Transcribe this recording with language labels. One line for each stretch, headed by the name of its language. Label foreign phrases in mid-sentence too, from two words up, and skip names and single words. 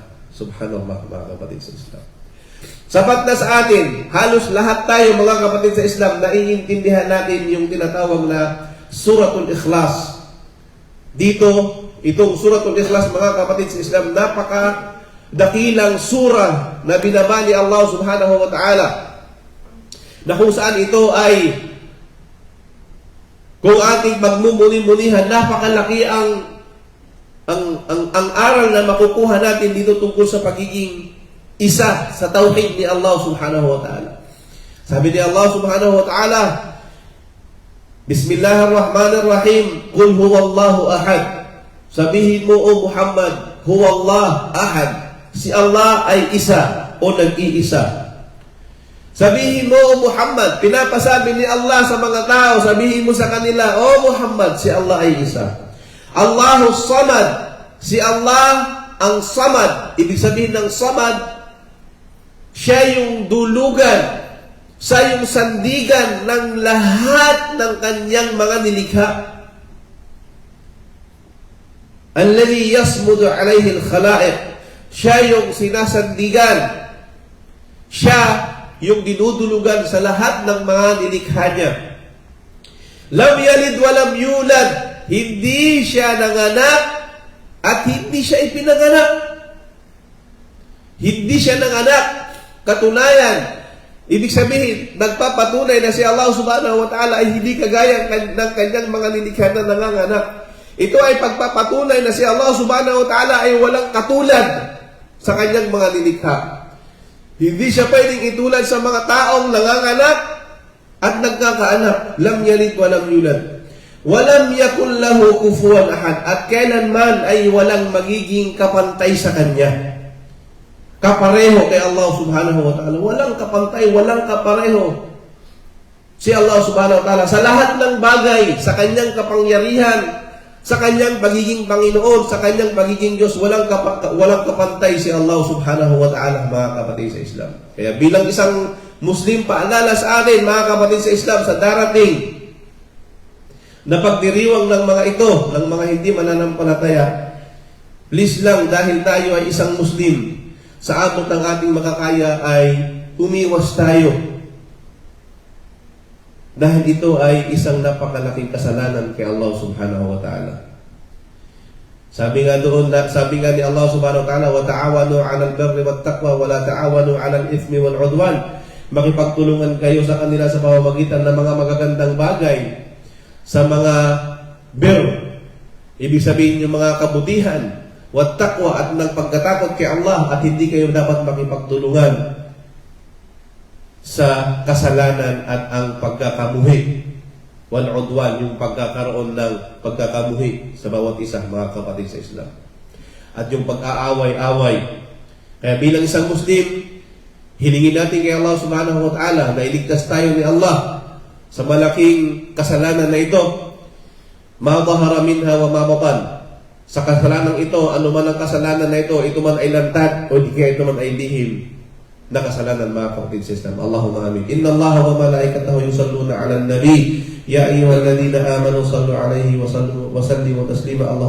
Filipino: Subhanallah, mga kapatid sa Islam. Sapat na sa atin, halos lahat tayo mga kapatid sa Islam, naiintindihan natin yung tinatawag na Suratul Ikhlas. Dito, itong Suratul Ikhlas, mga kapatid sa Islam, napaka-dakilang surah na binabali Allah
Arabic: سبحانه وتعالى,
Filipino: na kung saan ito ay, kung ating magmumuni-munihan, napakalaki ang aral na makukuha natin dito tungkol sa pagiging isa sa tauhid ni Allah
Arabic: سبحانه وتعالى.
Filipino: Sabi ni
Arabic: الله سبحانه وتعالى، بسم الله الرحمن الرحيم، قل هو الله أحد.
Filipino: Sabihin mo, O Muhammad,
Arabic: هو الله أحد.
Filipino: Si Allah ay isa o nag-iisa. Sabihin mo, O Muhammad, pinapasabi ni Allah sa mga tao, sabihin mo sa kanila, O Muhammad, si Allah ay isa.
Arabic: الله الصمد,
Filipino: si Allah ang Samad. Ibig sabihin ng Samad, siya yung dulugan, siya yung sandigan ng lahat ng kanyang mga nilikha.
Arabic: الذي يصمد إليه الخلائق.
Filipino: Siya yung sinasandigan. Siya yung dinudulugan sa lahat ng mga nilikha niya.
Arabic: لم يلد ولم يولد.
Filipino: Hindi siya nanganak at hindi siya ipinanganak. Hindi siya nanganak. Katunayan, ibig sabihin, nagpapatunay na si Allah
Arabic: سبحانه وتعالى
Filipino: ay hindi kagaya ng kanyang mga nilikha na nanganganak. Ito ay pagpapatunay na si Allah
Arabic: سبحانه وتعالى
Filipino: ay walang katulad sa kanyang mga nilikha. Hindi siya pwedeng itulad sa mga taong nanganganak at nagkakaanak.
Arabic: لم يلد ولم يولد. ولم يكن له كفوا أحد.
Filipino: At kailanman ay walang magiging kapantay sa kanya. Kapareho kay Allah
Arabic: سبحانه وتعالى.
Filipino: Walang kapantay, walang kapareho si Allah
Arabic: سبحانه وتعالى
Filipino: sa lahat ng bagay, sa kanyang kapangyarihan, sa kanyang pagiging Panginoon, sa kanyang pagiging Diyos. Walang kapantay si Allah
Arabic: سبحانه وتعالى,
Filipino: mga kapatid sa Islam. Kaya bilang isang Muslim, paalala sa atin, mga kapatid sa Islam, sa darating na pagdiriwang ng mga ito, ng mga hindi mananampalataya, please lang, dahil tayo ay isang Muslim, sa abot ng ating makakaya ay umiwas tayo. Dahil ito ay isang napakalaking kasalanan kay Allah
Arabic: سبحانه وتعالى.
Filipino: Sabi nga ni
Arabic: الله سبحانه وتعالى، وتعاونوا على البر والتقوى ولا تعاونوا على الإثم والعدوان.
Filipino: Makipagtulungan kayo sa kanila sa pamamagitan ng mga magagandang bagay, sa mga bir, ibig sabihin yung mga kabutihan,
Arabic: والتقوى
Filipino: at ng pagkatakot kay Allah, at hindi kayo dapat makipagtulungan sa kasalanan at ang pagkakamuhi
Arabic: والعدوان,
Filipino: yung pagkakaroon ng pagkakamuhi sa bawat isa, mga kapatid sa Islam, at yung pag-aaway-away. Kaya bilang isang Muslim, hilingin natin kay Allah
Arabic: سبحانه وتعالى
Filipino: na iligtas tayo ni Allah sa malaking kasalanan na ito,
Arabic: ما ظهر منها وما بطن.
Filipino: Sa kasalanan ito, ano man ang kasalanan na ito man ay lantad o di kaya ito man ay lihim na kasalanan, mga kapatid sa Islam.
Arabic: اللهم آمين. إن الله وملائكته يصلون على النبي يا أيها الذين آمنوا صلوا عليه وسلموا تسليما.